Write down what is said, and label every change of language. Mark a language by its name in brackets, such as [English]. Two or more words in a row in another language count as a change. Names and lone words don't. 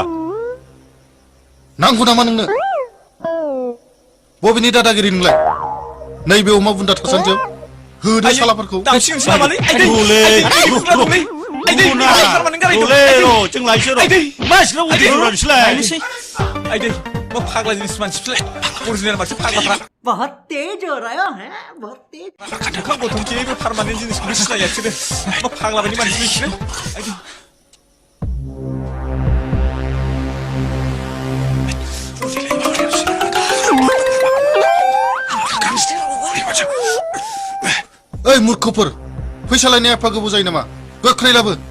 [Bodo] नांगौ नामा नोंनो बबेनि दादागिरि नोंलाय नैबे अमा बुन्दा थासान्दियाव होदो सालाफोरखौ जों लायसो र' मानसिफ्रा उदैसोलाय आइदै मा फाग्ला जिनिस मानसिफ्रालाय अरिजिनेल मानसि फाग्लाफ्रा [Hindi] बहुत तेज हो रहा है बहुत तेज [Bodo] ओंखाम गथ'नखि बे पारमानेन्ट जिनिसखौनो सिनाया बिसोरो मा फाग्ला बायदि मानसि बिसोरो आइदै ओइ मूर्खफोर फैसा लायनाया एफा गोबाव जायो नामा गोख्रै लाबो